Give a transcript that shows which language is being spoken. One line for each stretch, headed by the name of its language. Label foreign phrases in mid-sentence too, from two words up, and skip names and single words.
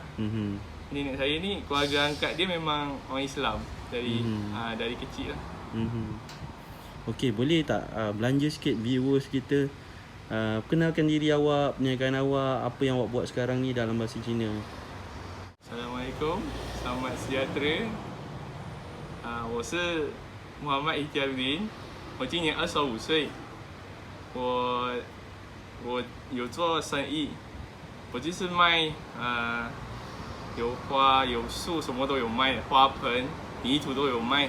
Malay: Nenek saya ni keluarga angkat dia memang orang Islam dari kecil lah. Okey, boleh tak belanja sikit viewers kita Kenalkan diri awak, perniagaan awak, apa yang awak buat sekarang ni dalam bahasa Cina. Assalamualaikum, selamat sejahtera.
Chinese: 我是 Muhammad Ihtiaruddin， 我今年25岁，我有做生意，我就是卖有花有树什么都有卖，花盆、泥土都有卖。